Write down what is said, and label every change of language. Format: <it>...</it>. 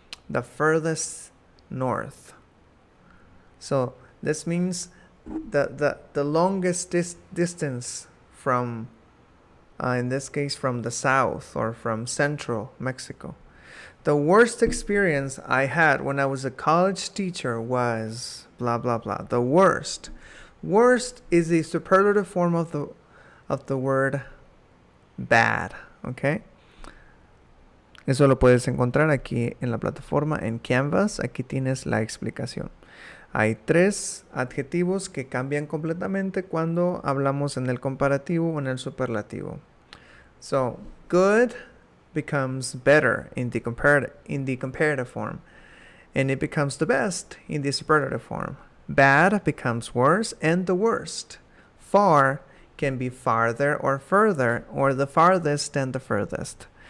<en>The furthest north. So this means the longest distance from, in this case, from the south or from central Mexico. The worst experience I had when I was a college teacher was blah, blah, blah. The worst. Worst is the superlative form of the word bad. Okay?</en> <es>Eso lo puedes encontrar aquí en la plataforma en Canvas. Aquí tienes la explicación. Hay 3 adjetivos que cambian completamente cuando hablamos en el comparativo o en el superlativo.</es> <en>So, good becomes better in the comparative form, and it becomes the best in the superlative form. Bad becomes worse and the worst. Far can be farther or further, or the farthest and the furthest.</en>